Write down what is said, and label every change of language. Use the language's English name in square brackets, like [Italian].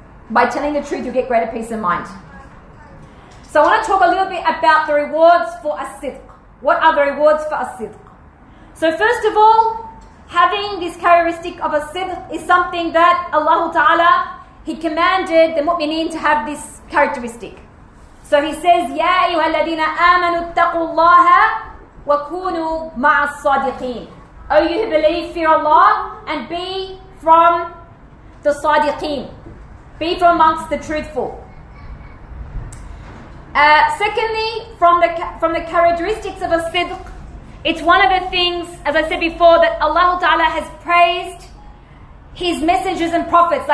[English] By telling the truth, you'll get greater peace of mind. So I want to talk a little bit about the rewards for as-sidq. What are the rewards for as-sidq? So first of all, having this characteristic of as-sidq is something that Allah Ta'ala, He commanded the mu'mineen to have this characteristic. So he says, [Arabic] يَا أَيُّهَا الَّذِينَ آمَنُوا اتَّقُوا اللَّهَ وَكُونُوا مَعَ الصَّادِقِينَ. [English] O you who believe, fear Allah and be from the Sadiqeen. Be from amongst the truthful. Secondly, from the characteristics of a sidq, it's one of the things, as I said before, that Allah Ta'ala has praised His messengers and prophets.